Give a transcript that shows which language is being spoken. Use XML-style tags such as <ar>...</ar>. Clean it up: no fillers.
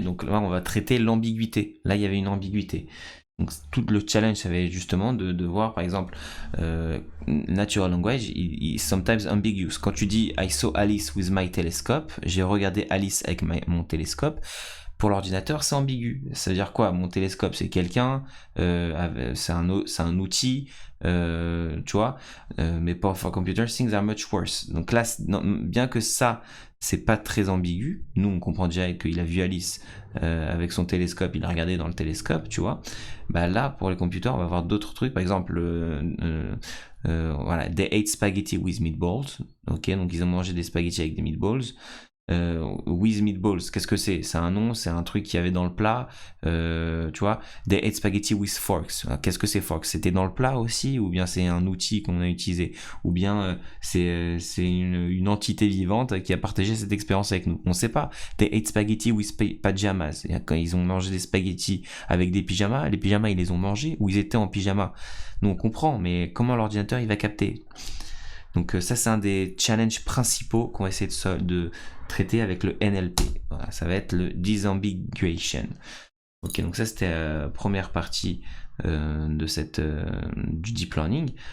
<fr>Donc là, on va traiter l'ambiguïté. Là, il y avait une ambiguïté. Donc tout le challenge, ça va être justement de voir, par exemple,</fr> <en>natural language is sometimes ambiguous.</en> <fr>Quand tu dis</fr> <en>I saw Alice with my telescope,</en> <fr>j'ai regardé Alice avec mon télescope. Pour l'ordinateur, c'est ambigu. Ça veut dire quoi? Mon télescope, c'est quelqu'un, c'est un outil, tu vois, mais</fr> <en>for computers, things are much worse.</en> <fr>Donc là, bien que ça, c'est pas très ambigu, nous on comprend déjà qu'il a vu Alice avec son télescope, il a regardé dans le télescope, tu vois. Bah là, pour les computers, on va avoir d'autres trucs, par exemple, voilà,</fr> <en>they ate spaghetti with meatballs.</en> <fr>Ok, donc ils ont mangé des spaghettis avec des meatballs. With meatballs, qu'est-ce que c'est? C'est un nom, c'est un truc qu'il y avait dans le plat, tu vois.</fr> <en>They ate spaghetti with forks.</en> <fr>Qu'est-ce que c'est forks? C'était dans le plat aussi, ou bien c'est un outil qu'on a utilisé, ou bien c'est une entité vivante qui a partagé cette expérience avec nous. On sait pas.</fr> <en>They ate spaghetti with pajamas.</en> <fr>Quand ils ont mangé des spaghettis avec des pyjamas, les pyjamas ils les ont mangés ou ils étaient en pyjama. Nous on comprend, mais comment l'ordinateur il va capter? Donc ça c'est un des challenges principaux qu'on va essayer de traiter avec le NLP. Voilà, ça va être le disambiguation. Ok, donc ça c'était la première partie de du deep learning.</fr>